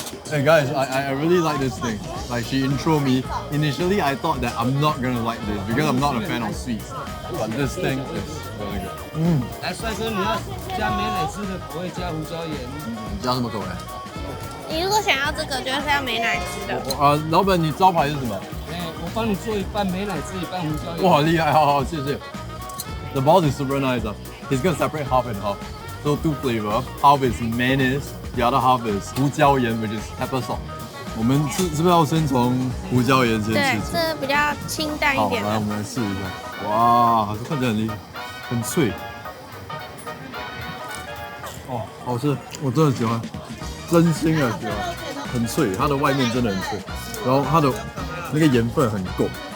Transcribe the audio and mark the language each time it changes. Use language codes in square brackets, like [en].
[en] Hey guys, I really like this thing. Like she intro me. Initially, I thought that I'm not gonna like this because I'm not a fan of sweets. But this thing is really good. [zh] 来，帅哥，你要加美乃滋的口味，加胡椒盐。加什么口味？你如果想要这个，就是要美乃滋的。老板，你招牌是什么？我帮你做一半美乃滋，一半胡椒盐。哇，厉害，好，谢谢。 [en] The balls is super nice. He's gonna separate half and half. So 2 flavor. Half is mayonnaise, the other half is 胡椒盐 which is pepper salt. [zh] 我们是不是要先从胡椒盐先对，吃？这比较清淡一好，点。来，我们来试一下。哇，看起来很厉害，很脆。哦，好吃，我真的喜欢，真心的喜欢，很脆，它的外面真的很脆，然后它的那个盐分很够。